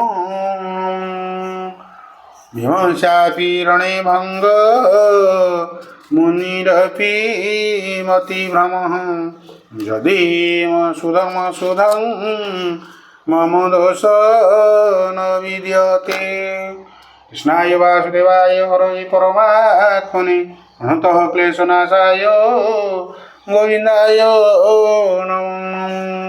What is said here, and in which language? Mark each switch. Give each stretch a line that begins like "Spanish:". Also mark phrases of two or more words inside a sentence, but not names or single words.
Sanskrit: ଭୀମଶାପି ରଣେ ଭଙ୍ଗ ମୁନିରପି ମତିଭ୍ରମଃ। ଯଦି ସୁଧଂ ମମ ଦୋଷ ନ ବିଦ୍ୟତେ। কৃষ্ণায় বাসুদেবায় হরয়ে পরমাত্মনে অনন্তঃ ক্লেশনাশায় গোবিন্দায় নমঃ।